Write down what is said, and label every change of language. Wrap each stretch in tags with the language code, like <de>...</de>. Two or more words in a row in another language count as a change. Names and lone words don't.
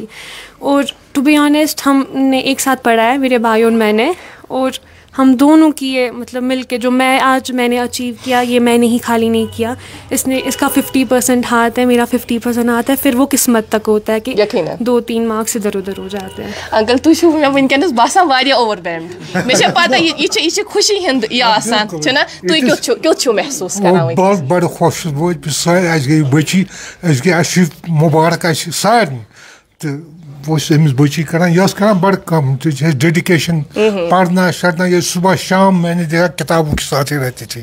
<hi>और</hi> <en>to be honest,</en> <hi>हमने एक साथ पढ़ा है, मेरे भाई और मैंने, और हम दोनों की ये मतलब मिल के जो मैंने अचीव किया, ये मैंने ही खाली नहीं किया। इसका 50% हाथ है, मेरा 50% हाथ है। फिर वो किस्मत तक होता है कि 2-3 मार्क्स इधर उधर हो जाते हैं।</hi> <ks>अंकल तुझ वनकस बासान वारिया ओवरवेल्म्ड। मे पता ये खुशी हिंद ये आसान छना, तु क्यों महसूस करान? बहुत बड़ खुश गई बची, अचीव मुबारक सारे तो अमिस बची कर बड़ कम डेडिकेशन,</ks> <hi>पढ़ना शढ़ना, ये सुबह शाम मैंने देखा किताबों के साथ ही रहती थी।</hi>